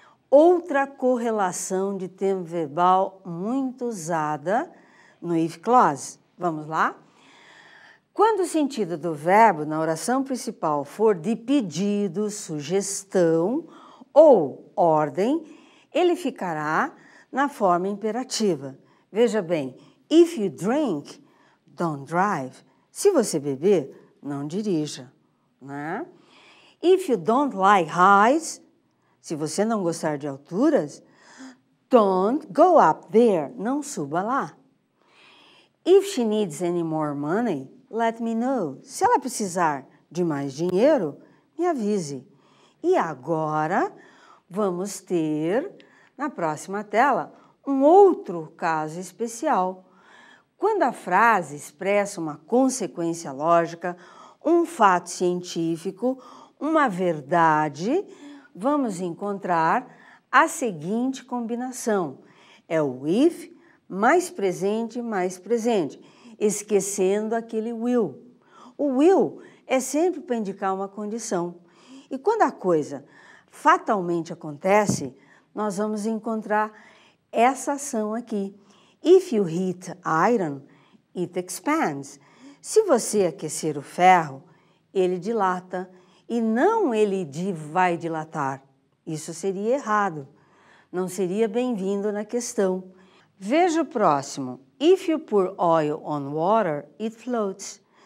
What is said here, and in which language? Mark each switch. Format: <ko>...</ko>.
<pt>Outra correlação de tempo verbal muito usada no if clause. Vamos lá? Quando o sentido do verbo na oração principal for de pedido, sugestão ou ordem, ele ficará na forma imperativa. Veja bem,</pt> <en>if you drink, don't drive.</en> <pt>Se você beber, não dirija. Né?</pt> <en>If you don't like heights,</en> <pt>se você não gostar de alturas,</pt> <en>don't go up there,</en> <pt>não suba lá.</pt> <en>If she needs any more money, let me know.</en> <pt>Se ela precisar de mais dinheiro, me avise. E agora vamos ter, na próxima tela, um outro caso especial. Quando a frase expressa uma consequência lógica, um fato científico, uma verdade, vamos encontrar a seguinte combinação. É o if mais presente, esquecendo aquele will. O will é sempre para indicar uma condição. E quando a coisa fatalmente acontece, nós vamos encontrar essa ação aqui.</pt> <en>If you heat iron, it expands.</en> <pt>Se você aquecer o ferro, ele dilata. E não ele vai dilatar. Isso seria errado. Não seria bem-vindo na questão. Veja o próximo.</pt> <en>If you pour oil on water, it floats.</en>